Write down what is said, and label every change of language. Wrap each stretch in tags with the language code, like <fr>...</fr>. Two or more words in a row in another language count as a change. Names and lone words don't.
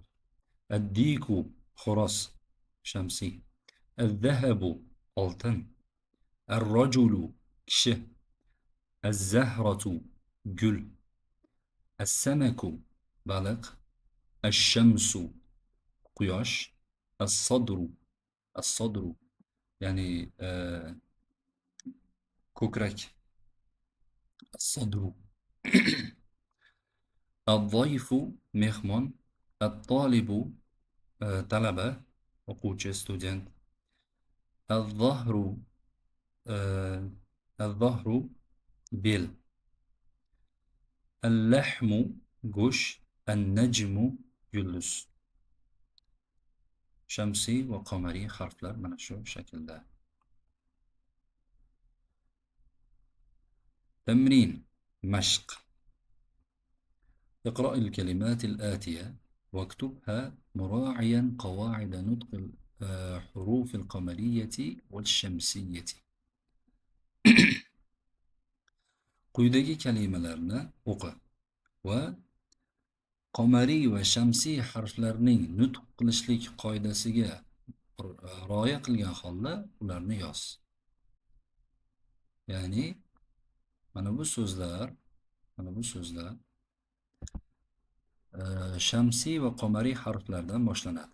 <uz>Ad-diku xo'roz shamsiy. Az-zahabu oltin. Ar-rajulu kishi. Az-zahratu gul. As-samaku baliq. Ash-shamsu quyosh.</uz> <ar>الصدر الصدر</ar> <uz>ya'ni ko'krak.</uz> <ar>الصدر. الضيف</ar> <uz>mehmon. At-talibu talaba, o'quvchi, student.</uz> <ar>الظهر الظهر</ar> <uz>bel. Al-lahmu go'sht. An-najmu yulduz. Shamsiy va qamariy harflar mana shu shaklda. Tamrin mashq.</uz> <ar>اقرأ الكلمات الآتية واكتبها مراعيا قواعد نطق الحروف القمرية والشمسية.</ar> <uz>quyidagi kalimalarni o'qi va qamariy va shamsiy harflarning nutq qilishlik qoidasiga rioya qilgan holda ularni yoz. Ya'ni mana bu so'zlar shamsiy va qamariy harflardan boshlanadi.</uz>